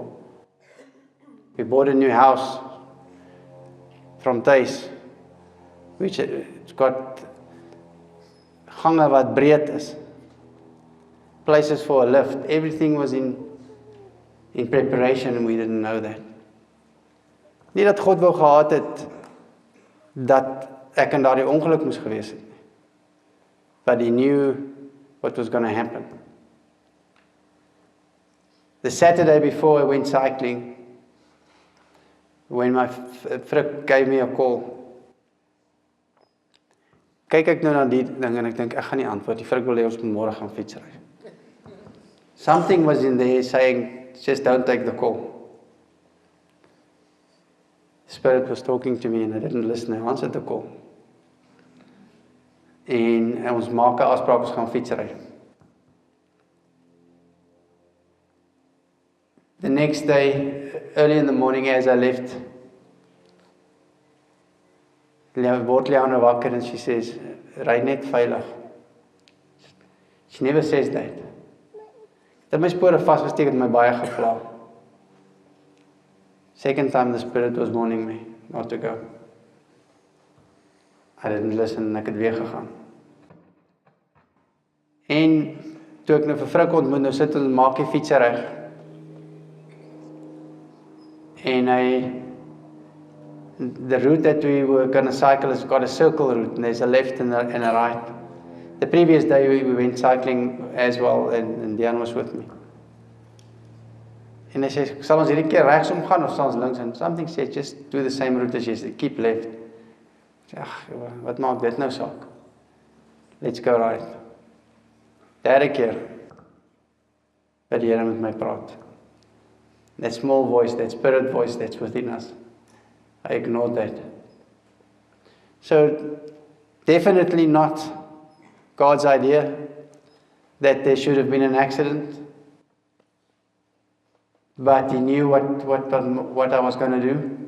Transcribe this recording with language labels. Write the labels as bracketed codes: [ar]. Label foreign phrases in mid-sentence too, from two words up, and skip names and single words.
[en] We bought a new house from Thuis, which it's got [af] gange wat breed is, [en] places for a lift. Everything was in preparation, and we didn't know that. [af] Nie dat God wou gehad het dat ek in daardie ongeluk moes gewees het nie. [en] But He knew what was going to happen. The Saturday before I went cycling, when my frik gave me a call, [af] kyk ek nou na die ding en ek dink ek gaan nie antwoord. Die frik wil hê ons moet môre gaan fietsry. [en] Something was in there saying, just don't take the call. The Spirit was talking to me and I didn't listen. I answered the call. [af] En ons maak 'n afspraak, ons gaan fietsry. [en] The next day, early in the morning as I left, [af] word Liana wakker [en] and she says, [af] ry net veilig. [en] She never says that. [af] Dat my spore vasgesteek het my baie gepla. [en] Second time the Spirit was warning me not to go. I didn't listen [af] en ek het weer gegaan. En toe ek nou vir vrou ontmoet, nou sit ons maak die fiets reg. [en] And the route that we were going to cycle has got a circle route, and there's a left and a right. The previous day we went cycling as well, and Dian was with me. [af] En hy sê, sal ons hierdie keer regsom gaan of sal ons links? [en] And something said, just do the same route as yesterday, keep left. [af] Ek sê, ag, wat maak dit nou saak? [en] Let's go right. [af] Derde keer, dat die Here met my praat. [en] That small voice, that spirit voice that's within us. I ignored that. So, definitely not God's idea that there should have been an accident. But He knew what I was going to do.